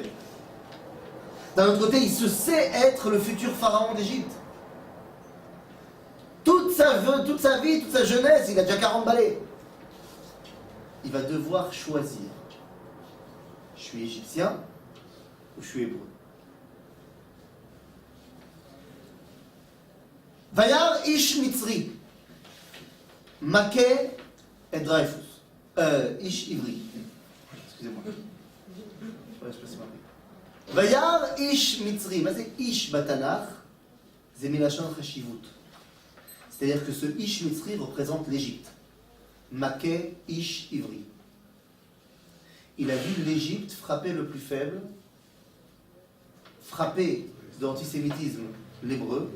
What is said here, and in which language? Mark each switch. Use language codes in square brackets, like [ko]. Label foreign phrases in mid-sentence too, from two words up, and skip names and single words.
[fr] D'un autre côté, il se sait être le futur pharaon d'Égypte. Toute sa vie, toute sa jeunesse, il a déjà 40 balais. Il va devoir choisir. Je suis égyptien ou je suis hébreu? [he] וירא איש מצרי, מכה את Dreyfus. איש עברי. Excusez-moi. [fr] Ouais, je peux se marquer. [he] וירא איש מצרי. [fr] Mais c'est [he] איש בתנך, [fr] c'est [he] מלשון חשיבות. [fr] C'est-à-dire que ce [he] איש מצרי [fr] représente l'Égypte. [he] מכה איש עברי. [fr] Il a vu l'Égypte frapper le plus faible, frapper d'antisémitisme l'hébreu.